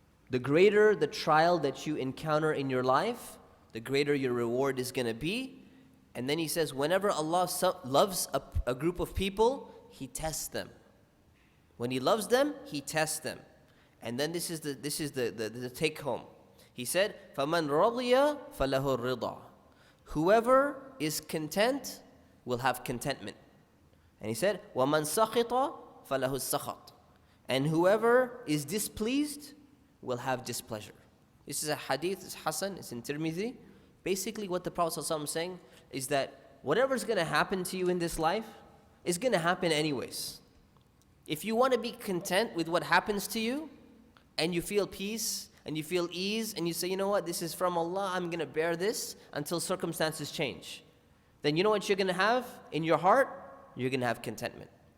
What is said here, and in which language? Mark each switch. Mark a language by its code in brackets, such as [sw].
[en] The greater the trial that you encounter in your life, the greater your reward is going to be. And then he says, whenever Allah loves a group of people, He tests them. When He loves them, He tests them. And then this is the take home. He said, [ar] فَمَنْ رَضِيَ فَلَهُ الرِّضَى. [en] Whoever is content will have contentment. And he said, [ar] وَمَنْ سَخِطَ فَلَهُ السَّخَطِ. [en] And whoever is displeased will have displeasure. This is a hadith, it's Hasan, it's in Tirmidhi. Basically what the Prophet ﷺ is saying is that whatever's going to happen to you in this life is going to happen anyways. If you want to be content with what happens to you, and you feel peace, and you feel ease, and you say, you know what, this is from Allah, I'm going to bear this until circumstances change, then you know what you're going to have in your heart? You're going to have contentment.